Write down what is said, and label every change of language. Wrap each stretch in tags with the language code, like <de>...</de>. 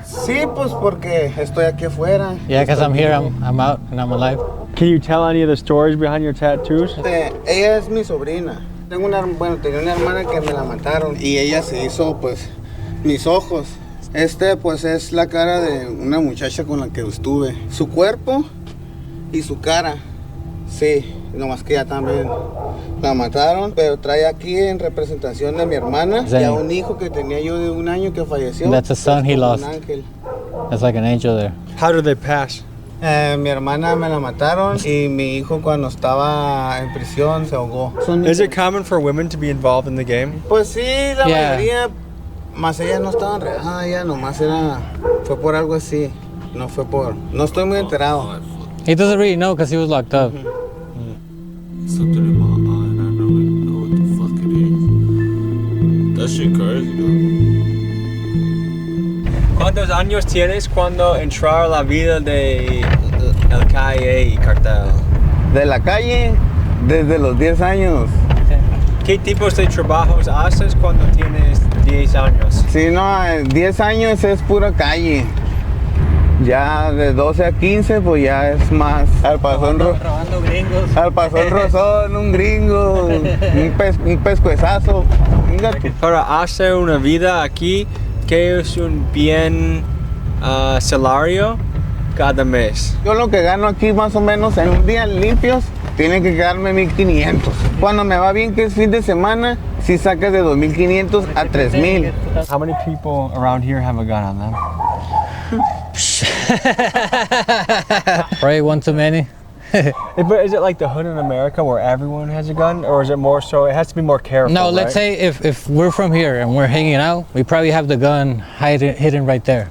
<es>Sí, pues porque estoy aquí afuera.</es> <en>Yeah, because I'm here, I'm out, and I'm alive. Can you tell any of the stories behind your tattoos?</en> <es>Ella es mi sobrina. Tenía una hermana que me la mataron y ella se hizo, pues, mis ojos. Pues, es la cara de una muchacha con la que estuve. Su cuerpo y su cara, sí, nomás que ya también la mataron, pero trae aquí en representación de mi hermana y a un hijo que tenía yo de 1 año que falleció.</es> <en>That's a son he lost. That's like an angel there. How did they pass?</en> <es>Mi hermana me la mataron y mi hijo cuando estaba en prisión se ahogó.</es> <en>Is it common for women to be involved in the game?</en> <es>Pues sí, la mayoría, más ellas no estaban regadas, ella nomás fue por algo así, no estoy muy enterado.</es> <en>He doesn't really know because he was locked up. Something in my eye and I don't even know what the fuck it is. That shit crazy though.</en> <es>¿Cuántos años tienes cuando entraron a la vida de el calle y cartel? De la calle, desde los 10 años. ¿Qué tipos de trabajos haces cuando tienes 10 años? Sí, no, 10 años es pura calle. Ya de 12 a 15, pues ya es más al pasón robando gringos. Al pasón rozón, un gringo, un pescuezazo. Para hacer una vida aquí, ¿qué es un bien salario cada mes? Yo lo que gano aquí más o menos en un día limpios, tiene que quedarme 1,500. Cuando me va bien, que es fin de semana, sí sacas de 2,500 a 3,000.</es> <en>How many people around here have a gun on them? Probably one too many. But is it like the hood in America where everyone has a gun, or is it more so it has to be more careful? No, let's say if we're from here and we're hanging out, we probably have the gun hidden right there.</en>